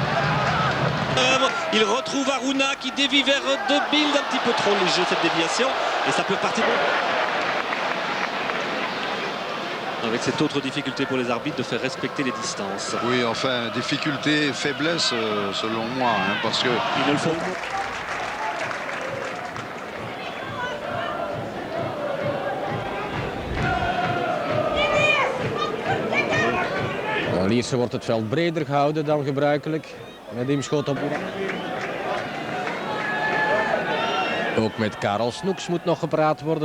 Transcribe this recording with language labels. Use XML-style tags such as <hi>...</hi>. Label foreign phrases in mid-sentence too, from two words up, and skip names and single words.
<fr>Il retrouve Aruna qui dévie vers De Bilde, un petit peu trop léger cette déviation. Et ça peut partir. Avec cette autre difficulté pour les arbitres de faire respecter les distances. Oui, enfin, difficulté, faiblesse, selon moi, hein, parce que... Ils ne le font pas.</fr> <nl>Lierse wordt het veld breder gehouden dan gebruikelijk. Met Imschot op. Ook met Karel Snoeks moet nog gepraat worden.</nl>